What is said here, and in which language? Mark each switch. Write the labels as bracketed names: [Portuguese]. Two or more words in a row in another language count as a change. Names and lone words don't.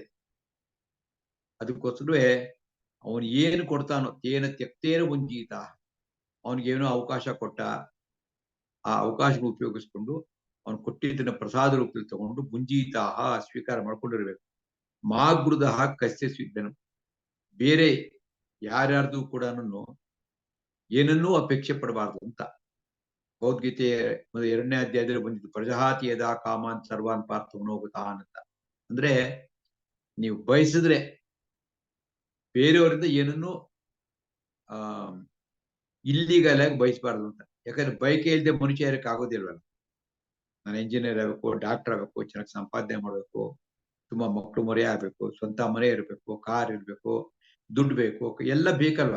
[Kannada] ಅದಕ್ಕೋಸ್ಕರವೇ ಅವನು ಏನು ಕೊಡ್ತಾನೋ [Sanskrit] ತೇನ ತ್ಯಕ್ತೇನ ಭುಂಜೀತ, [Kannada] ಅವನಿಗೇನೋ ಅವಕಾಶ ಕೊಟ್ಟ, ಆ ಅವಕಾಶಗಳು ಉಪಯೋಗಿಸ್ಕೊಂಡು ಅವನು ಕೊಟ್ಟಿದ್ದನ್ನ ಪ್ರಸಾದ ರೂಪದಲ್ಲಿ ತಗೊಂಡು ಭುಂಜೀತಾಹ ಸ್ವೀಕಾರ ಮಾಡ್ಕೊಂಡಿರ್ಬೇಕು. [Sanskrit] ಮಾಗೃದಃ ಕಸ್ಯ ಸ್ವಿದ್ದನು, [Kannada] ಬೇರೆ ಯಾರ್ಯಾರ್ದು ಕೂಡ ಏನನ್ನೂ ಅಪೇಕ್ಷೆ ಪಡಬಾರ್ದು ಅಂತ. ಭಗವದ್ಗೀತೆ 2ನೇ ಅಧ್ಯಾಯದಲ್ಲಿ ಬಂದಿದ್ದು [Sanskrit] ಪ್ರಜಹಾತಿ ಯದಾ ಕಾಮಾನ್ ಸರ್ವಾನ್ ಪಾರ್ಥ ಮನೋಗತಾನ್ [Kannada] ಅಂತ. ಅಂದ್ರೆ ನೀವು ಬಯಸಿದ್ರೆ ಬೇರೆಯವರಿಂದ ಏನನ್ನು ಇಲ್ಲಿಗಲ್ ಆಗಿ ಬಯಸಬಾರ್ದು ಅಂತ. ಯಾಕಂದ್ರೆ ಬಯಕೆ ಇಲ್ಲದೆ ಮನುಷ್ಯ ಇರಕ್ಕೆ ಆಗೋದಿಲ್ವಲ್ಲ. ನಾನು ಇಂಜಿನಿಯರ್ ಆಗ್ಬೇಕು, ಡಾಕ್ಟರ್ ಆಗ್ಬೇಕು, ಚೆನ್ನಾಗಿ ಸಂಪಾದನೆ ಮಾಡ್ಬೇಕು, ತುಂಬಾ ಮಕ್ಕಳು ಮರೆ ಆಗ್ಬೇಕು, ಸ್ವಂತ ಮನೆ ಇರ್ಬೇಕು, ಕಾರ್ ಇರ್ಬೇಕು, ದುಡ್ಡು ಬೇಕು, ಎಲ್ಲ ಬೇಕಲ್ವಾ.